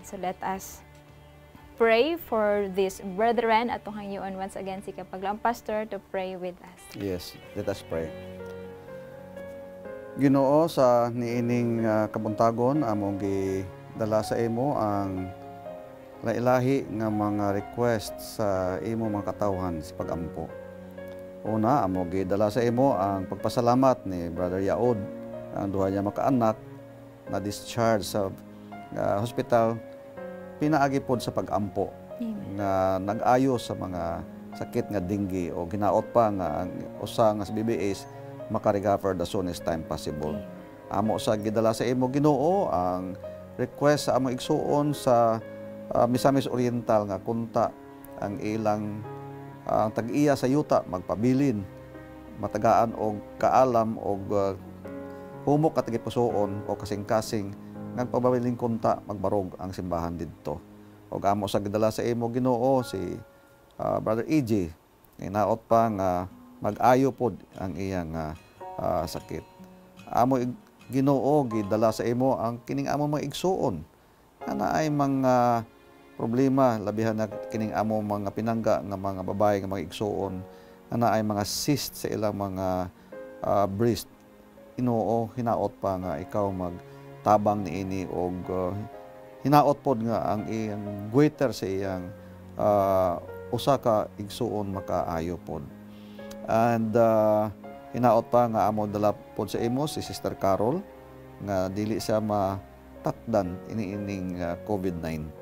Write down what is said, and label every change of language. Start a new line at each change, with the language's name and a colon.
English: So let us pray for this brethren
Cebuano: at hangyoon
English: once again si Kapaglaom Pastor to pray with us. Yes, let us pray.
Cebuano: Ginoo, sa niining kabuntagon among gidala sa imo ang lailahi nga mga request sa imo mga katawhan sa pag-ampo. Una, among gidala sa imo ang pagpasalamat ni Brother Yaod, ang duha niya makaanak na discharge sa hospital pinaagi pod sa pag-ampo. Amen. Nga nag-ayo sa mga sakit nga dengue o ginaot pa nga ang usa nga sa BBAs makarecover
English: the soonest time possible.
Cebuano: Amo sa gidala sa imo Ginoo ang request sa among igsuon sa Misamis Oriental nga kunta ang ilang tag-iya sa yuta magpabilin matagaan og kaalam og humok at gipusoon o kasing-kasing nagpababiling kunta magbarog ang simbahan didto. Og amo sa gidala sa imo Ginoo si Brother EJ Hinaot pa nga mag-ayo pod ang iyang sakit. Amo Ginoo gidala sa imo ang kining amo mga igsuon. Ana ay mga problema labihan na kining amo mga pinangga nga mga babae nga mga igsuon. Ana ay mga cyst sa ilang mga breast. Ginoo hinaot pa nga ikaw magtabang niini og hinaot pod nga ang iyang goiter sa iyang usa ka igsuon makaayo pod. And hinaot pa nga amo dala pod sa imo si Sister Carol nga dili siya matakdan iniining COVID-19.